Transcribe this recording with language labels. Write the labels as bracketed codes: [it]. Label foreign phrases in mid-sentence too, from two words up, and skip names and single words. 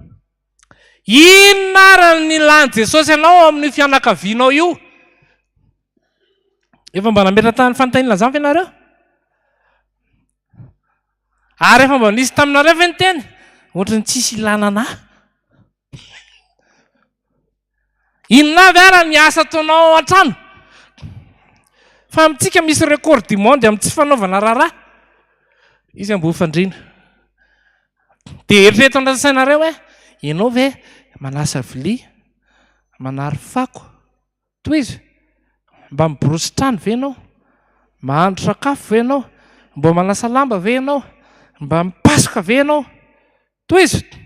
[mg] inona ary ny lany Jesosy anao amin'ny fianakavianao io efa mba nametra tany fanontaniana zany fa ianareo ary efa mba nisy taminareo ve ny teny ohatra ny tsisy ilanana inona avy ara ny asa ataonao an-trano fa amintsika misy [fr] record du monde [mg] amin'ny tsy fanaovana raharaha izy ambo fandriana dia eritreto andrasainareo hoe ianao ve manasa vilia manary fako toy izy mba miborosy trano ve ianao mahandro sakafo ve ianao mba manasa lamba ve ianao mba mipasoka ve ianao toy izy